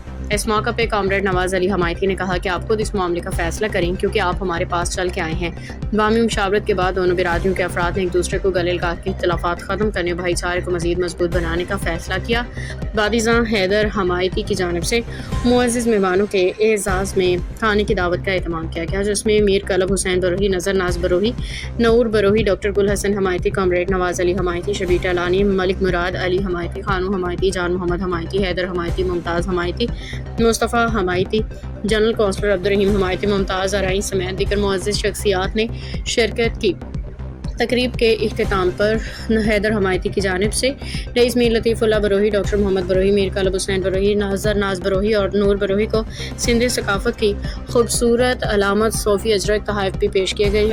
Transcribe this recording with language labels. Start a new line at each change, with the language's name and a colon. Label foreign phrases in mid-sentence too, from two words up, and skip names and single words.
Urdu: اس موقع پر کامریڈ نواز علی ہمایتی نے کہا کہ آپ خود اس معاملے کا فیصلہ کریں، کیونکہ آپ ہمارے پاس چل کے آئے ہیں. باہمی مشاورت کے بعد دونوں برادریوں کے افراد نے ایک دوسرے کو گلے لگا کے اختلافات ختم کرنے، بھائی چارے کو مزید مضبوط بنانے کا فیصلہ کیا. وادیجا حیدر ہمایتی کی جانب سے معزز مہمانوں کے اعزاز میں کھانے کی دعوت کا اہتمام کیا گیا، جس میں میر کلب حسین بروہی، نذر ناز بروہی، نور بروہی، ڈاکٹر گل حسن ہمایتی، کامریڈ نواز علی ہمایتی، شبیٹا لانی، ملک مراد علی ہمایتی، خانو ہمایتی، جان محمد ہمایتی، حیدر ہمایتی، ممتاز ہمایتی، مصطفیٰ ہمایتی، جنرل کونسلر عبدالرحیم ہمایتی، ممتاز آرائیں سمیت دیگر معزز شخصیات نے شرکت کی. تقریب کے اختتام پر حیدر ہمایتی کی جانب سے رئیس میر لطیف اللہ بروہی، ڈاکٹر محمد بروہی، میر کلب حسین بروہی، نذر ناز بروہی اور نور بروہی کو سندھی ثقافت کی خوبصورت علامت صوفی اجرک تحفے بھی پیش کیے گئے.